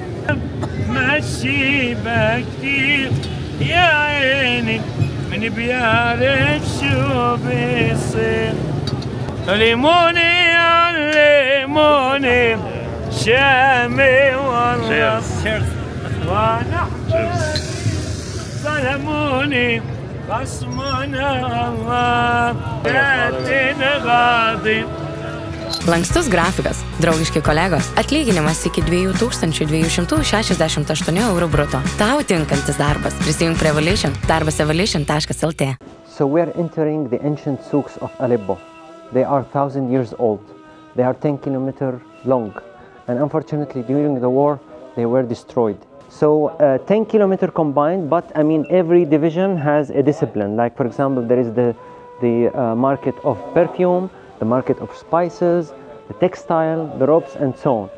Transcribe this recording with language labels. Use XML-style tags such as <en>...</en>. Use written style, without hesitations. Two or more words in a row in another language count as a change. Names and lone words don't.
<ar>مشي بكتير يا عيني من بيعرف شو بيصير ليموني علموني شامي والله وانا ظلموني خصمنا الله كاتن غاضب.</ar> <lt>Lankstus grafikas, draugiški kolegos, atlyginimas iki 2268 € bruto. Tau tinkantis darbas. Prisijung prie Evolution, darbasevolution.lt.</lt> <en>So we are entering the ancient souks of Aleppo. They are 1,000 years old. They are 10 kilometers long. And unfortunately, during the war, they were destroyed. So 10 kilometers combined, but I mean, every division has a discipline. Like, for example, there is the market of perfume, the market of spices, the textile, the ropes, and so on.</en>